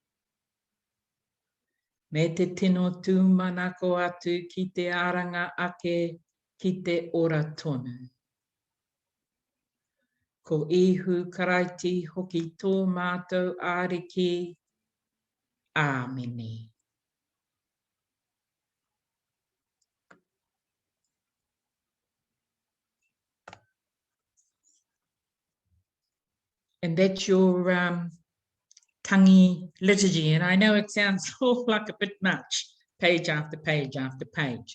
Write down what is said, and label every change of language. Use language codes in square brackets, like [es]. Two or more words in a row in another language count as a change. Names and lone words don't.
[mi] Me te tino tūmanako atu ki te aranga ake ki te ora tonu. Ko ihu karaiti hoki tō mātou āriki. Āmeni. [en] And that's your Tangi liturgy. And I know it sounds all like a bit much, page after page after page.